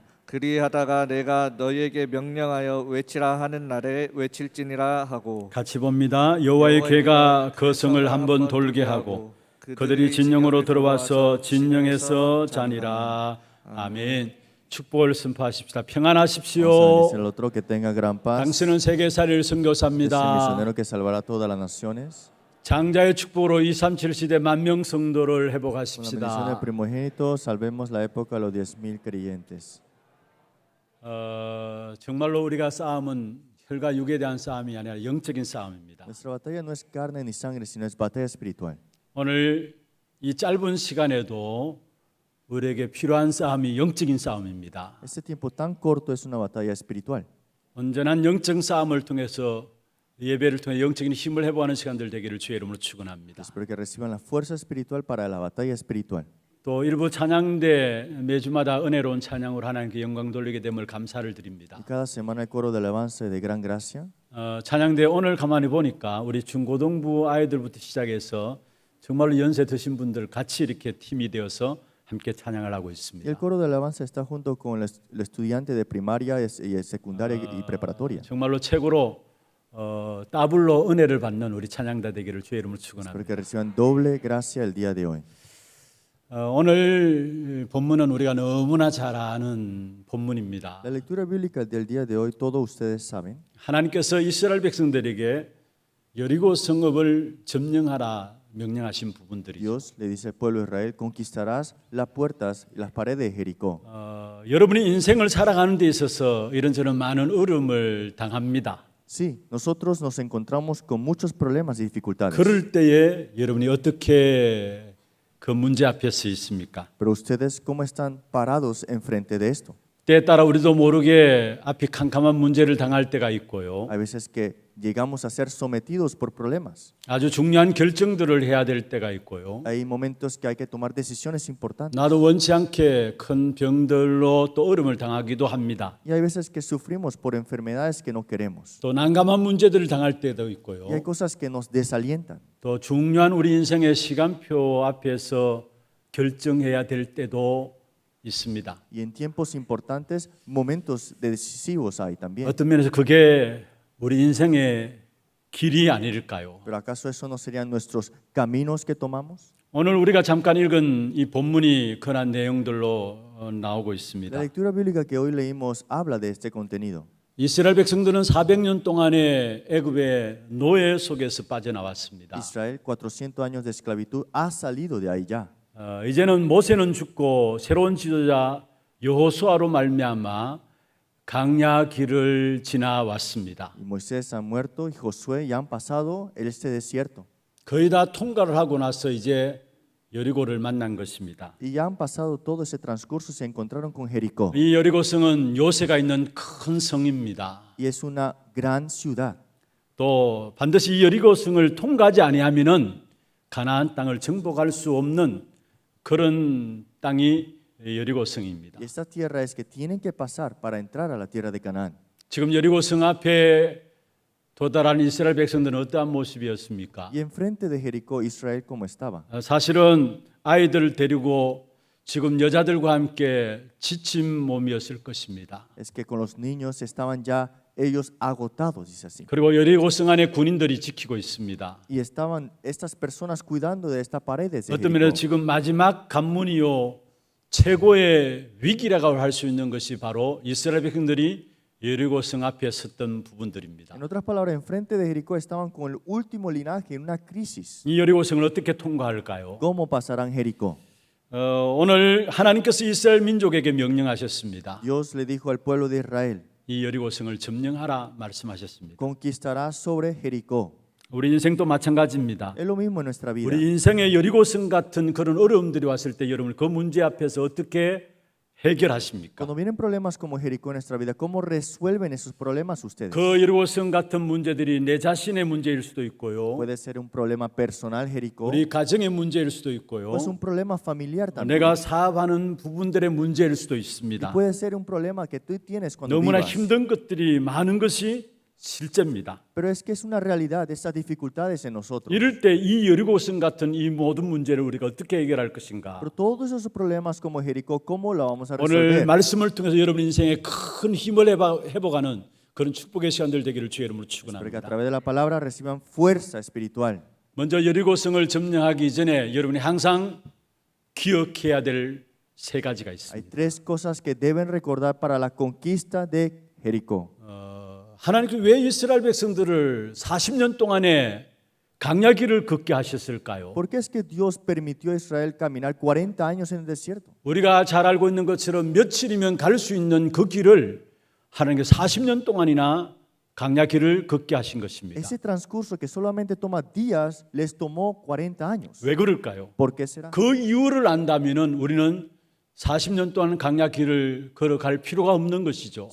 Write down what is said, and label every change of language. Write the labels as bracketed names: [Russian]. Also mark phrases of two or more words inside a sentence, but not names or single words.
[Korean] 그리하다가 내가 너희에게 명령하여 외치라 하는 날에 외칠지니라 하고 같이 봅니다. 여호와의 궤가 그 성을 한번 돌게 하고 그들이 진영으로 들어와서 진영에서 자니라. 아멘. 축복을 선포하십시다. 평안하십시오. [Spanish] Vamos a decir al otro que tenga gran paz. [Korean] 당신은 세계살이를 [Spanish] Es el [Korean] 선교사입니다. [Spanish] misionero que salvará a todas las naciones. [Korean] 장자의 축복으로 237 시대 만명 성도를 [Spanish] Con la bendición del [Korean] 회복하십시다. [Spanish] primogénito, salvemos la época de los 10,000 creyentes. [Korean] 정말로 우리가 싸움은 혈과 육에 대한 싸움이 아니라 영적인 싸움입니다. [Spanish] Nuestra batalla no es carne ni sangre, sino es batalla espiritual. [Korean] 오늘 이 짧은 시간에도 우리에게 필요한 싸움이 영적인 싸움입니다. [Spanish] Este tiempo tan corto es una batalla espiritual. [Korean] 온전한 영적 싸움을 통해서 예배를 통해 영적인 힘을 회복하는 시간들 되기를 주의 이름으로 축원합니다. [Spanish] Espero que reciban la fuerza espiritual para la batalla espiritual. [Korean] 또 일부 찬양대 매주마다 은혜로운 찬양으로 하나님께 영광 돌리게 됨을 감사를 드립니다. [Spanish] Y cada semana el coro de alabanza de gran gracia. [Korean] 찬양대 오늘 가만히 보니까 우리 중고등부 아이들부터 시작해서 정말로 연세 드신 분들 같이 이렇게 팀이 되어서 함께 찬양을 하고 [Spanish] Y el [Korean] 있습니다. [Spanish] coro de alabanza está junto con los estudiantes de primaria y secundaria y preparatoria. [Korean] 정말로 최고로 더블로 은혜를 받는 우리 찬양다 되기를 주의 이름으로 [Spanish] Espero [Korean] 축원합니다. [Spanish] que reciban doble gracia el día de hoy. [Korean] 오늘 본문은 우리가 너무나 잘 아는 본문입니다. [Spanish] La lectura bíblica del día de hoy, todos ustedes saben, [Korean] 하나님께서 이스라엘 백성들에게 여리고 성읍을 점령하라 명령하신 부분들이죠. [Spanish] Dios le dice al pueblo de Israel, conquistarás las puertas y las paredes de Jericó. [Korean] 여러분이 인생을 살아가는 데 있어서 이런저런 많은 어려움을 당합니다. [Spanish] Sí, nosotros nos encontramos con muchos problemas y dificultades. [Korean] 그럴 때에 여러분이 어떻게 그 문제 앞에 서 있습니까? [Spanish] Pero ustedes, ¿cómo están parados enfrente de esto? [Korean] 때에 따라 우리도 모르게 앞이 캄캄한 문제를 당할 때가 있고요. [Spanish] Hay veces que llegamos a ser sometidos por problemas. [Korean] 아주 중요한 결정들을 해야 될 때가 있고요. [Spanish] Hay momentos que hay que tomar decisiones importantes. [Korean] 나도 원치 않게 큰 병들로 또 어려움을 당하기도 합니다. [Spanish] Y hay veces que sufrimos por enfermedades que no queremos. [Korean] 또 난감한 문제들을 당할 때도 [Spanish] Y hay [Korean] 있고요. [Spanish] cosas que nos desalientan. [Korean] 또 중요한 우리 인생의 시간표 앞에서 결정해야 될 때도 있습니다. [Spanish] Y en tiempos importantes, momentos decisivos hay también. [Korean] 어떤 면에서 그게 우리 인생의 길이 아닐까요? [Spanish] Pero ¿acaso eso no serían nuestros caminos que tomamos? [Korean] 오늘 우리가 잠깐 읽은 이 본문이 그런 내용들로 나오고 [Spanish] La [Korean] 있습니다. [Spanish] lectura bíblica que hoy leímos habla de este contenido. [Korean] 이스라엘 백성들은 400년 동안의 애굽의 노예 속에서 빠져나왔습니다. [Spanish] Israel, 400 años de esclavitud, ha salido de ahí ya. [Korean] 이제는 모세는 죽고 새로운 지도자 여호수아로 말미암아 강야 길을 지나왔습니다. [Spanish] Y Moisés ha muerto y Josué ya han pasado este desierto. [Korean] 거의 다 통과를 하고 나서 이제 여리고를 만난 것입니다. [Spanish] Y ya han pasado todo ese transcurso y se encontraron con Jericó. [Korean] 이 여리고성은 요새가 있는 큰 성입니다. [Spanish] Y es una gran ciudad. [Korean] 또 반드시 이 여리고성을 통과하지 아니하면은 가나안 땅을 정복할 수 없는 그런 땅이 여리고성입니다. [Spanish] Y esta tierra es que tienen que pasar para entrar a la tierra de Canaán. [Korean] 지금 여리고성 앞에 도달한 이스라엘 백성들은 어떠한 모습이었습니까? [Spanish] Y enfrente de Jericó, Israel, ¿cómo estaba? [Korean] 사실은 아이들을 데리고 지금 여자들과 함께 지친 몸이었을 것입니다. [Spanish] Es que con los niños estaban ya ellos agotados, dice así. [Korean] 그리고 여리고성 안에 군인들이 지키고 있습니다. [Spanish] Y estaban estas personas cuidando de esta pared de [Korean] 어떤 면에서 [Spanish] Jericó. [Korean] 지금 마지막 관문이요 최고의 위기라고 할 수 있는 것이 바로 이스라엘 백성들이 여리고성 앞에 섰던 부분들입니다. [Spanish] En otras palabras, enfrente de Jericó estaban con el último linaje en una crisis. [Korean] 이 여리고성을 어떻게 통과할까요? [Spanish] ¿Cómo pasarán Jericó? [Korean] 오늘 하나님께서 이스라엘 민족에게 명령하셨습니다. [Spanish] Dios le dijo al pueblo de Israel, [Korean] 이 여리고성을 점령하라 말씀하셨습니다. [Spanish] conquistarás sobre Jericó. [Korean] 우리 인생도 마찬가지입니다. [Spanish] Es lo mismo en nuestra vida. [Korean] 우리 인생의 여리고성 같은 그런 어려움들이 왔을 때 여러분 그 문제 앞에서 어떻게 해결하십니까? [Spanish] Cuando vienen problemas como Jericó en nuestra vida, ¿cómo resuelven esos problemas ustedes? [Korean] 그 여리고성 같은 문제들이 내 자신의 문제일 수도 있고요. [Spanish] Puede ser un problema personal, Jericó, [Korean] 우리 가정의 문제일 수도 있고요. [Spanish] o es un problema familiar también. [Korean] 내가 사업하는 부분들의 문제일 수도 [Spanish] Y [Korean] 있습니다. [Spanish] puede ser un problema que tú tienes cuando [Korean] 너무나 [Spanish] vivas. [Korean] 힘든 것들이 많은 것이 실제입니다. [Spanish] Pero es que es una realidad, estas dificultades en nosotros. [Korean] 이럴 때 이 여리고성 같은 이 모든 문제를 우리가 어떻게 해결할 것인가? [Spanish] Pero todos esos problemas como Jericó, ¿cómo lo vamos a [Korean] 오늘 [Spanish] resolver? [Korean] 말씀을 통해서 여러분 인생에 큰 힘을 회복하는 그런 축복의 시간들 되기를 주의 이름으로 [Spanish] Espero que a [Korean] 축원합니다. [Spanish] través de la palabra reciban fuerza espiritual. [Korean] 먼저 여리고성을 점령하기 전에 여러분이 항상 기억해야 될 세 가지가 [Spanish] Hay [Korean] 있습니다. [Spanish] tres cosas que deben recordar para la conquista de Jericó. [Korean] 하나님께서 왜 이스라엘 백성들을 40년 동안에 강야길을 걷게 하셨을까요? [Spanish] ¿Por qué es que Dios permitió a Israel caminar 40 años en el desierto? [Korean] 우리가 잘 알고 있는 것처럼 며칠이면 갈 수 있는 그 길을 하나님께서 40년 동안이나 강야길을 걷게 하신 것입니다. [Spanish] Ese transcurso que solamente toma días, les tomó 40 años. [Korean] 왜 그럴까요? [Spanish] ¿Por qué será? [Korean] 그 이유를 안다면은 우리는 40년 동안 강약 길을 걸어갈 필요가 없는 것이죠.